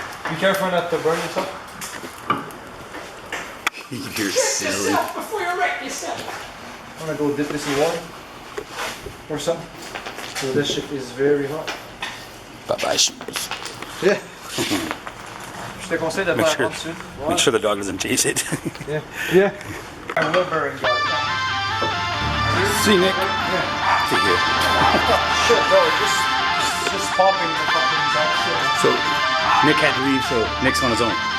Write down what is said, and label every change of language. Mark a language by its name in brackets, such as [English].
[English] Be careful not to burn yourself. You're silly. Before you wreck yourself. I'm gonna go dip this in water or something. So this shit is very hot. Bye-bye shoes. Yeah. [French] Je te conseille de faire dessus. [English] Make sure the dog doesn't chase it. Yeah. Yeah. I will burn God. See, Nick. Yeah. See here. Shit, bro, just popping the fucking back shit. So, Nick had to leave, so Nick's on his own.